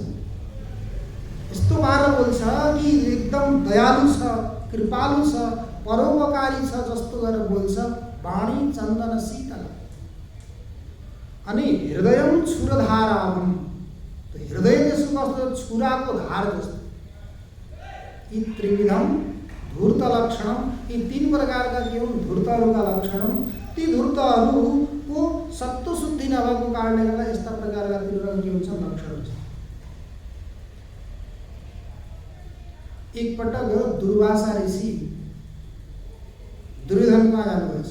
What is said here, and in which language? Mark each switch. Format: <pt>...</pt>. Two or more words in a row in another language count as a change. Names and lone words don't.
<ne>यस्तो पारेर बोल्छ कि एकदम दयालु छ, कृपालु छ, परोपकारी छ जस्तो गरेर बोल्छ।</ne> <sa>वाणी चन्दन शीतल।</sa> <ne>अनि</ne> <sa>हृदयम क्षुरधाराभम,</sa> <ne>हृदय त्यसको कस्तो? छुराको धार जस्तो। यी</ne> <sa>त्रिविधम धूर्त लक्षणम,</sa> <ne>यी 3 प्रकारका के हुन्? धूर्तहरूका लक्षण। ती धूर्तहरूको सत्व शुद्धि नभएको कारणले गर्दा यस्ता प्रकारका तिनीहरू के हुन्छ? लक्षण हुन्छ। एकपटक दुर्वासा ऋषि दुर्योधनमा जानुभएछ।</ne>